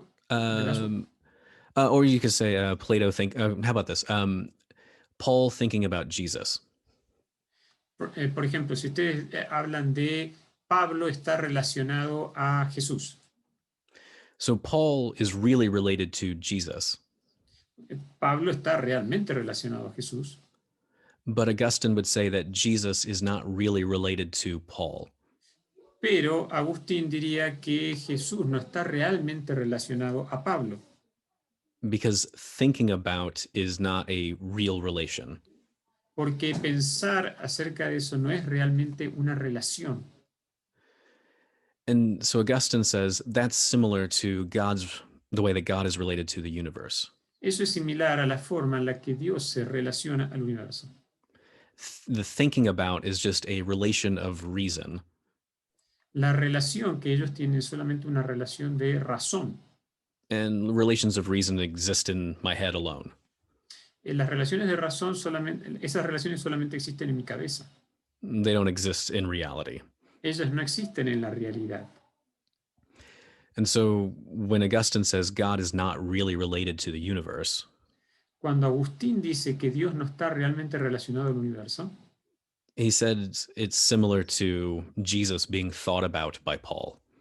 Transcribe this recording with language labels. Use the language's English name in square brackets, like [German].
[English] Or you could say Plato how about this? Paul thinking about Jesus. [Spanish] Por ejemplo, si ustedes hablan de Pablo está relacionado a Jesús. [English] So Paul is really related to Jesus. [Spanish] Pablo está realmente relacionado a Jesús. [English] But Augustine would say that Jesus is not really related to Paul. [Spanish] Pero Agustín diría que Jesús no está realmente relacionado a Pablo. [English] Because thinking about is not a real relation. [Spanish] Porque pensar acerca de eso no es realmente una relación. [English] And so Augustine says that's similar to the way that God is related to the universe. [Spanish] Eso es similar a la forma en la que Dios se relaciona al universo. [English] The thinking about is just a relation of reason. [Spanish] La relación que ellos tienen es solamente una relación de razón. [English] And relations of reason exist in my head alone. [Spanish] Las relaciones de razón esas relaciones solamente existen en mi cabeza. [English] They don't exist in reality. [Spanish] Ellas no existen en la realidad. [English] And so when Augustine says God is not really related to the universe, [Spanish] Cuando Agustín dice que Dios no está realmente relacionado al universo, [English] he said it's similar to Jesus being thought about by Paul.